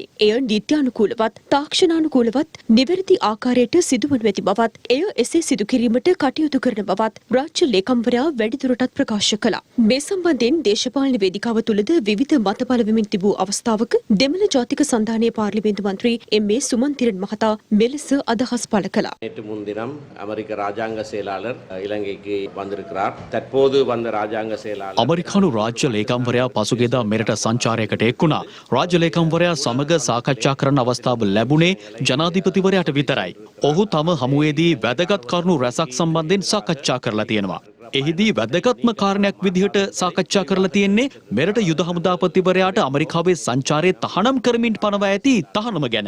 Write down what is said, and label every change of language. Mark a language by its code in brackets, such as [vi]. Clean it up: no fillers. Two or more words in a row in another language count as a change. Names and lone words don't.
[si] එය නීත්‍යානුකූලවත් තාක්ෂණානුකූලවත් නිවැරදි ආකාරයට සිදු වනු ඇති බවත් එය එසේ සිදු කිරීමට කටයුතු කරන බවත් රාජ්‍ය ලේකම්වරයා වැඩිදුරටත් ප්‍රකාශ කළා. මේ සම්බන්ධයෙන් දේශපාලන වේදිකාව තුළද විවිධ මත පළ වෙමින් තිබූ අවස්ථාවක දෙමළ ජාතික සන්ධානයේ පාර්ලිමේන්තු මන්ත්‍රී එම්.ඒ. සුමන්තිරන් මහතා මෙලෙස අදහස් පළ කළා. [ta] நேற்று முன்தினம் அமெரிக்க ராஜாங்க செயலாளர் இலங்கைக்கு வந்திருக்கிறார். தற்போது வந்த ராஜாங்க செயலாளர் [si] අමරිකානු රාජ්‍ය ලේකම්වරයා පසුගියදා මෙරට සංචාරයකට එක් වුණා. රාජ්‍ය ලේකම්වරයා සමග සාකච්ඡා කරන අවස්ථාව ලැබුණේ ජනාධිපතිවරයාට විතරයි. ඔහු තම හමුවේදී වැදගත් කරුණු රැසක් සම්බන්ධයෙන් සාකච්ඡා කරලා තියෙනවා. එහිදී වැදගත්ම කාරණයක් විදිහට සාකච්ඡා කරලා තියෙන්නේ මෙරට යුද හමුදාපතිවරයාට ඇමරිකාවේ සංචාරය තහනම් කරමින් පනවා ඇති තහනම ගැන.